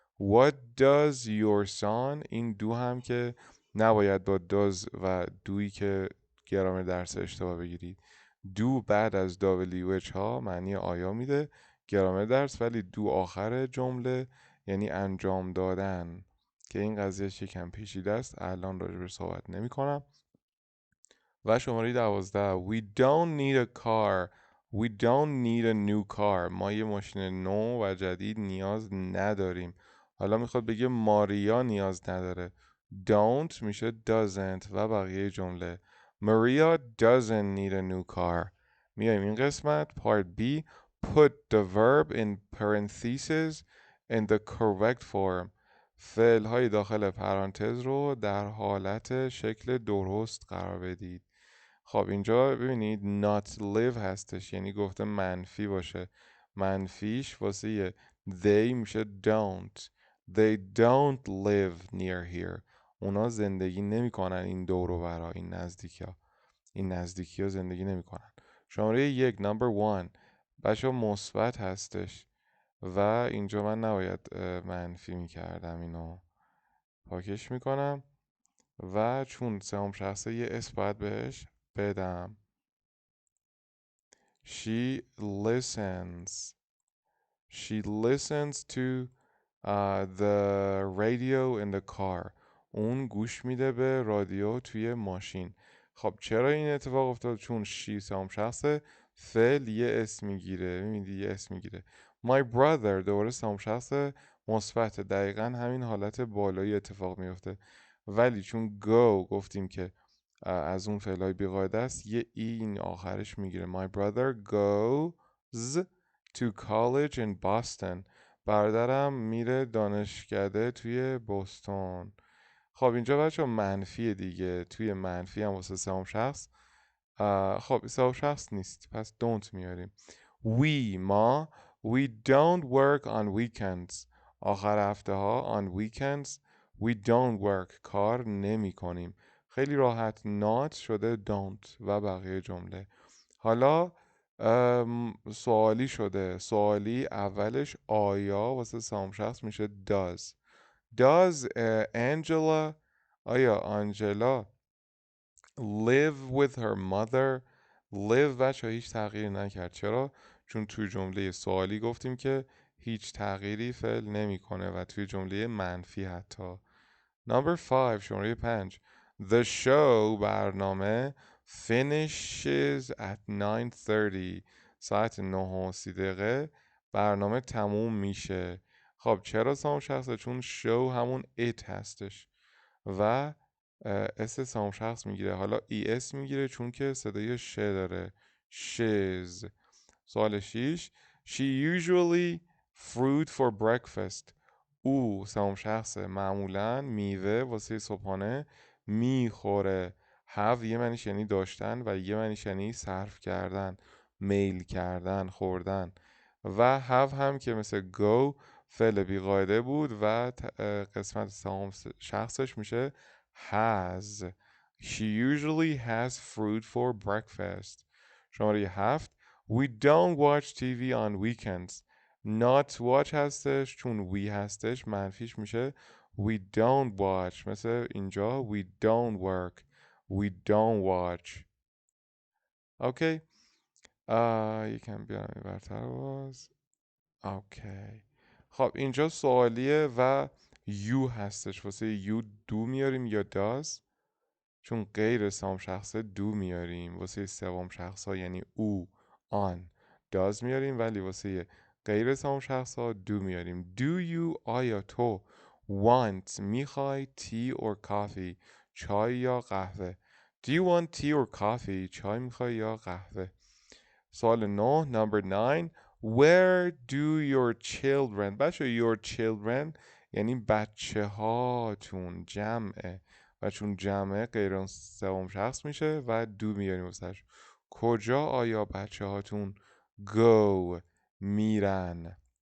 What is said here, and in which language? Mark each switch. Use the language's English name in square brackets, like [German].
[English] What does your son؟ [Persian] این do هم که نباید با does و دویی که گرامر درس اشتباه بگیرید. do بعد از WH ها معنی آیا میده گرامر درس، ولی do آخر جمله یعنی انجام دادن که این قضیه یکم پیچیده است. الان راجبش صحبت نمی کنم. و شماره 12 [English] We don't need a car. We don't need a new car. [Persian] ما یه ماشین نو و جدید نیاز نداریم. حالا میخواد بگه ماریا نیاز نداره. Don't میشه doesn't و بقیه جمله. [English] Maria doesn't need a new car. [Persian] میایم این قسمت part B. [English] Put the verb in parentheses in the correct form. [Persian] فعل های داخل پرانتز رو در حالت شکل درست قرار بدید. خب اینجا ببینید not live هستش یعنی گفته منفی باشه. منفیش واسه they میشه don't. [English] They don't live near here. [Persian] اونا زندگی نمی کنن این دور و برا این نزدیکی ها زندگی نمی کنن. شماره 1 number 1 بچه مثبت هستش و اینجا من نباید منفی می کردم. اینو پاکش می کنم و چون سوم شخصه یه اسم باید بهش بدم. [English] She listens. She listens to the radio in the car. [Persian] اون گوش میده به رادیو توی ماشین. خب چرا این اتفاق افتاد؟ چون she سوم شخص، فعل یه اسم میگیره. میبینید یه اسم میگیره. my brother دوباره سوم شخص مثبت، دقیقا همین حالت بالایی اتفاق میفته. ولی چون go گفتیم که از اون فعلای بیقاعده است، یه این آخرش میگیره. [English] my brother goes to college in Boston. [Persian] برادرم میره دانشکده توی بوستون. خب اینجا بچه منفی دیگه، توی منفی هم واسه سوم شخص خب سوم شخص نیست، پس don't میاریم. [English] ما we don't work on weekends. [Persian] آخر هفته ها [English] on weekends we don't work، [Persian] کار نمی کنیم. خیلی راحت not شده don't و بقیه جمله. حالا سوالی شده. سوالی اولش آیا واسه سوم شخص میشه does Angela آیا آنجلا [English] live with her mother. [Persian] live بچه هیچ تغییری نکرد. چرا؟ چون توی جمله سوالی گفتیم که هیچ تغییری فعل نمیکنه و توی جمله منفی حتی. Number 5 شماره 5 The show برنامه [English] finishes at 9:30 [Persian] ساعت 9:30 برنامه تموم میشه. خب چرا سوم شخصه؟ چون show همون it هستش و اس سوم شخص میگیره. حالا ای اس میگیره چون که صدای ش داره. shiz. [English] سوال 6 She usually fruit for breakfast. [Persian] او سوم شخصه، معمولا میوه واسه صبحانه میخوره. have یه معنیش یعنی داشتن و یه معنیش یعنی صرف کردن، میل کردن، خوردن. و have هم که مثل go فعل بیقاعده بود و قسمت سوم شخصش میشه has. [English] She usually has fruit for breakfast. [Persian] شماره 7 [English] We don't watch TV on weekends. [Persian] Not watch هستش، چون we هستش منفیش میشه we don't watch. مثل اینجا we don't work. [English] We don't watch. Okay. [Persian] یکم بیارم این برتر باز. اوکی. خب اینجا سوالیه و you هستش. واسه you do میاریم یا does. چون غیر سوم شخصه دو میاریم. واسه سوم شخص ها یعنی او آن does میاریم، ولی واسه غیر سوم شخص ها دو میاریم. [English] Do you آیا تو want میخوای tea or coffee [Persian] چای یا قهوه. [English] Do you want tea or coffee [Persian] چای میخوای یا قهوه. سوال 9 number 9 [English] Where do your children [Persian] بچه your children یعنی بچه هاتون جمعه و چون جمعه غیر سوم شخص میشه و دو میاریم واسش. کجا آیا بچه هاتون go میرن.